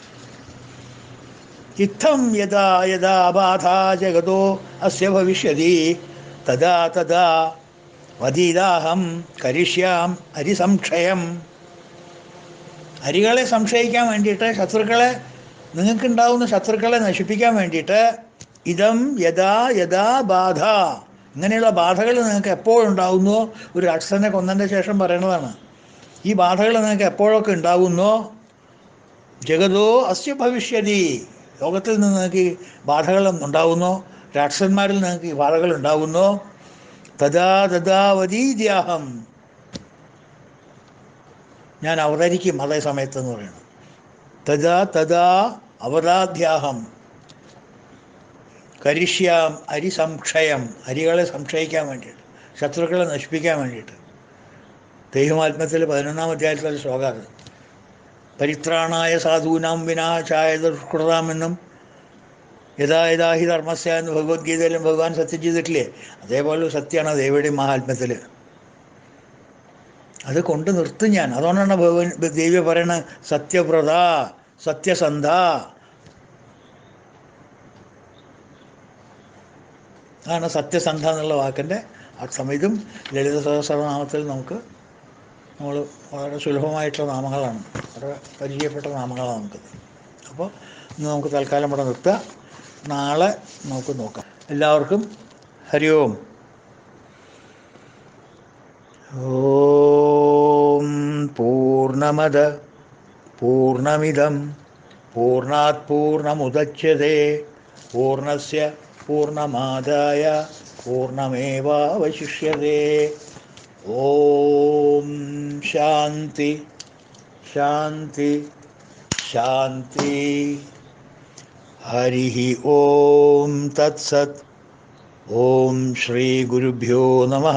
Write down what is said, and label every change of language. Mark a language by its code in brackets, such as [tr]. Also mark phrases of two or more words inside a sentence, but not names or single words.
[sa] ഇത്തം യഥാ യഥാ ബാധ ജഗതോ അസ്യ ഭവിഷ്യതി തഥാ തഥാ വദീദാഹം കരിഷ്യാം അരിസംക്ഷയം. [ml] അരികളെ സംശയിക്കാൻ വേണ്ടിയിട്ട്, ശത്രുക്കളെ, നിങ്ങൾക്കുണ്ടാവുന്ന ശത്രുക്കളെ നശിപ്പിക്കാൻ വേണ്ടിയിട്ട്, [sa] ഇതം യഥാ യഥാ ബാധ, [ml] ഇങ്ങനെയുള്ള ബാധകൾ നിങ്ങൾക്ക് എപ്പോഴുണ്ടാവുന്നോ, ഒരു രാക്ഷസനെ കൊന്നതിൻ്റെ ശേഷം പറയുന്നതാണ്, ഈ ബാധകൾ നിങ്ങൾക്ക് എപ്പോഴൊക്കെ ഉണ്ടാവുന്നോ, [sa] ജഗതോ അസ്യ ഭവിഷ്യതി, [ml] ലോകത്തിൽ നിന്ന് നിങ്ങൾക്ക് ഈ ബാധകൾ ഉണ്ടാവുന്നോ, രാക്ഷസന്മാരിൽ നിങ്ങൾക്ക് ഈ ബാധകൾ ഉണ്ടാവുന്നോ, [sa] തഥാ തഥാ വദീദ്യാഹം, [ml] ഞാൻ അവതരിക്കും അതേ സമയത്ത് എന്ന് പറയുന്നത്. [sa] തഥാ തഥാ അവതാധ്യാഹം കരിഷ്യാം അരിസംക്ഷയം, [ml] അരികളെ സംക്ഷയിക്കാൻ വേണ്ടിയിട്ട്, ശത്രുക്കളെ നശിപ്പിക്കാൻ വേണ്ടിയിട്ട്. ദൈവമാത്മ്യത്തിൽ 11-ാം അധ്യായത്തിലെ ശ്ലോകം. [sa] പരിത്രാണായ സാധൂനാം വിനാശായ ദുഷ്കൃതാം [ml] എന്നും [sa] യഥാ യഥാ ഹി ധർമ്മസ്യ [ml] എന്ന് ഭഗവത്ഗീതയിലും ഭഗവാൻ സത്യം ചെയ്തിട്ടില്ലേ? അതേപോലെ സത്യമാണ് ദേവിയുടെയും മഹാത്മ്യത്തിൽ. അത് കൊണ്ട് നിർത്തും ഞാൻ. അതുകൊണ്ടാണ് ദേവി പറയണത് സത്യവ്രത, സത്യസന്ധ. അതാണ് സത്യസന്ധ എന്നുള്ള വാക്കിൻ്റെ അർത്ഥം. ഇതും ലളിത സഹസ്രനാമത്തിൽ നമ്മൾ വളരെ സുലഭമായിട്ടുള്ള നാമങ്ങളാണ്, വളരെ പരിചയപ്പെട്ട നാമങ്ങളാണ് നമുക്കത്. അപ്പോൾ ഇന്ന് നമുക്ക് തൽക്കാലം ഇവിടെ നിർത്തുക. നാളെ നമുക്ക് നോക്കാം. എല്ലാവർക്കും ഹരി ഓം. [sa] ഓം പൂർണ്ണമദ പൂർണ്ണമിദം പൂർണ്ണാത് പൂർണ്ണമുദച്യതേ പൂർണ്ണസ്യ പൂർണ്ണമാദായ പൂർണ്ണമേവാവശിഷ്യതേ. ഓം ശാന്തി ശാന്തി ശാന്തി. ഹരി ഓം തത്സത്. ഓം ശ്രീ ഗുരുഭ്യോ നമഃ.